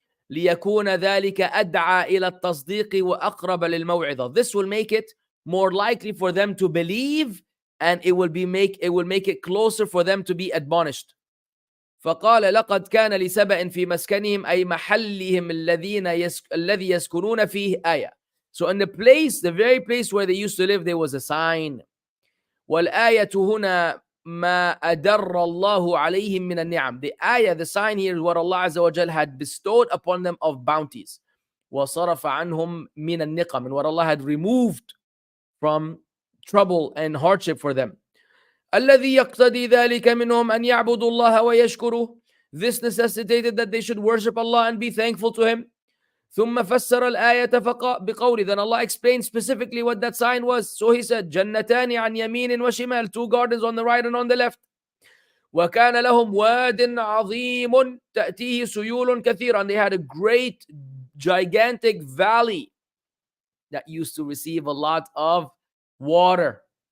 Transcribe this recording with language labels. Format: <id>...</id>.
<ar>ليكون ذلك أدعى إلى التصديق وأقرب للموعظة.</ar> <en>This will make it more likely for them to believe, and it will make it closer for them to be admonished.</en> <ar>فقال لقد كان لسبأ في مسكنهم أي محلهم الذي يسكنون فيه آية.</ar> <en>So in the very place where they used to live, there was a sign.</en> <ar>والآية هنا ما أدر الله عليهم من النعم.</ar> <en>The ayah, the sign here is what Allah Azza wa Jal had bestowed upon them of bounties.</en> <ar>وصرف عنهم من النقم,</ar> <en>and what Allah had removed from trouble and hardship for them.</en> <ar>الذي يقتضي ذلك منهم أن يعبدوا الله ويشكروه.</ar> <en>This necessitated that they should worship Allah and be thankful to Him.</en> <ar>ثم فسر الآية بقوله,</ar> <en>then Allah explained specifically what that sign was. So He said,</en> <ar>جنتان عن يمين وشمال,</ar> <en>2 gardens on the right and on the left.</en> <ar>وكان لهم واد عظيم تأتيه سيول كثيرا,</ar> <en>and they had a great gigantic valley that used to receive a lot of water.</en>